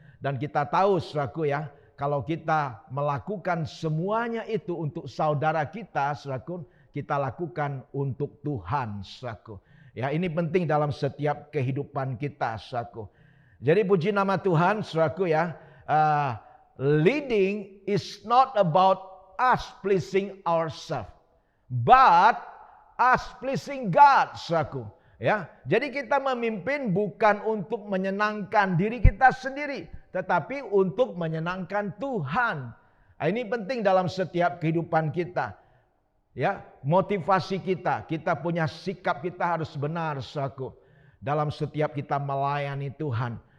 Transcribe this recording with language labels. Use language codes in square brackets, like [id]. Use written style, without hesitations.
[id] Dan kita tahu, saudaraku ya, kalau kita melakukan semuanya itu untuk saudara kita, saudaraku, kita lakukan untuk Tuhan, saudaraku. Ya, ini penting dalam setiap kehidupan kita, saudaraku. Jadi puji nama Tuhan, saudaraku ya. [en] Leading is not about us pleasing ourselves, but us pleasing God, saudaraku. [id] Ya, jadi kita memimpin bukan untuk menyenangkan diri kita sendiri, tetapi untuk menyenangkan Tuhan. Ini penting dalam setiap kehidupan kita. Ya, motivasi kita punya sikap, kita harus benar, saudaraku, dalam setiap kita melayani Tuhan.